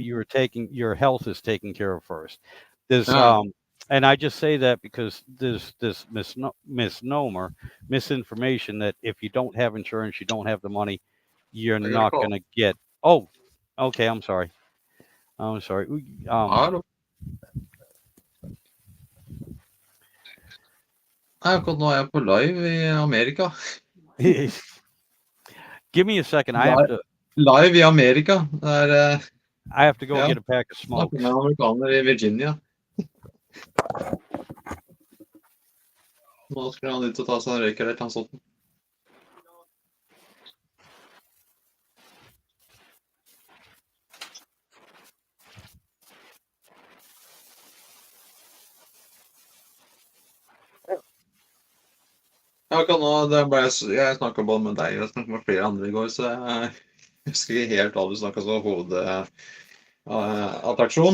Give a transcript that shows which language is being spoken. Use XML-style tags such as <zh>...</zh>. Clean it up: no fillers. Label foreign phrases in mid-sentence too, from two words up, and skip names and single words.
<en>your health is taken care of first. There's Yeah. and I just say that because there's this misnomer, misinformation that if you don't have insurance, you don't have the money, you're I got a not call. going to get. Oh, okay. I'm sorry. I'm sorry.</en> <no>Hallo. Akkurat nå er jeg på live i Amerika.</no> <en>Give me a second.</en> <no>Live, live i Amerika. Det er</no> <en>I have to go</en> <no>ja,</no> <en>get a pack of</en> <no>snakker</no> <en>smokes.</en> <no>med en amerikaner i Virginia. Nå skulle han ut og ta seg en røyk eller et eller annet sånt. Ja, akkurat nå, jeg snakka både med deg og snakket med flere andre i går, så jeg husker ikke helt hva du snakka om hovedattraksjon.</no>